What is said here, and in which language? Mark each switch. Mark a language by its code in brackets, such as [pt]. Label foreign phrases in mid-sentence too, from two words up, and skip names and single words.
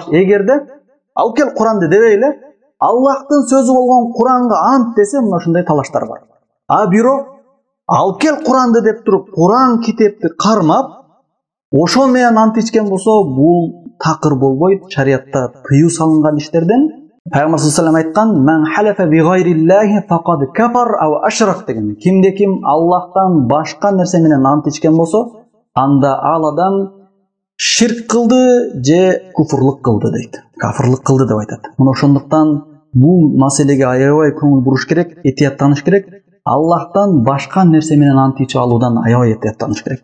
[ky] Эгерде алып кел Куранды дебейле, Аллахтын сөзү болгон Куранга ант десе, мына ушундай талаштар бар. Бирок алып кел Куранды деп туруп, Куран китепти кармап, ошол менен ант ичкен болсо, бул такыр болбойт, шариатта тыюу салынган иштерден. [ar] Пайгамбар صلى الله عليه وسلم айткан: "من حلف بغير الله فقد كفر أو أشرك" деген. [ky] Кимде-ким Аллахтан башка нерсе менен ант ичкен болсо, анда ал адам ширк кылды же куфурлук кылды дейт. Кафырлык кылды деп айтат. Мына ошондуктан бул маселеге аябай көңүл буруш керек, этияттаныш керек. Аллахтан башка нерсе менен ант ичип алуудан аябай этияттаныш керек.